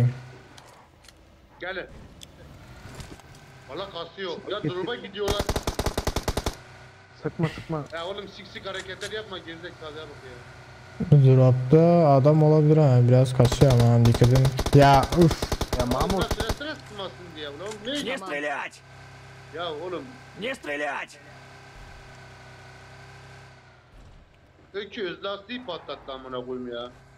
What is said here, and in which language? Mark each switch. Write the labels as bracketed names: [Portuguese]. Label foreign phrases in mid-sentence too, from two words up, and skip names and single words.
[Turkish] gelin. Vallahi kasıyor. Ya duruma gidiyorlar. Sıkma sıkma. Ya oğlum sik hareketler yapma, gerizekalıya bak ya. Dropta adam olabilir ha, biraz kasıyor ama dikkat edin. Ya uf. Ya Mahmut. Sıra sıkmasın diye oğlum. Ne? [Russian] Не стрелять! [Turkish] Ya oğlum [Russian] Не стрелять! [Turkish] öküz lastiği patlattı amına koyayım ya.